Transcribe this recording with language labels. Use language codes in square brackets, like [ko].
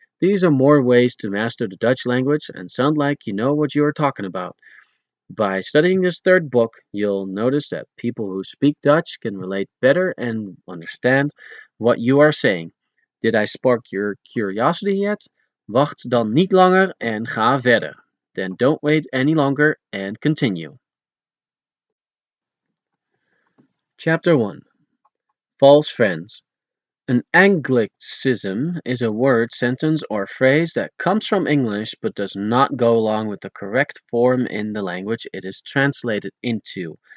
[en] These are more ways to master the Dutch language and sound like you know what you are talking about. By studying this third book, you'll notice that people who speak Dutch can relate better and understand what you are saying. Did I spark your curiosity yet? [nl] Wacht dan niet langer en ga verder. [en] Then don't wait any longer and continue. Chapter 1. False Friends. An Anglicism is a word, sentence, or phrase that comes from English but does not go along with the correct form in the language it is translated into.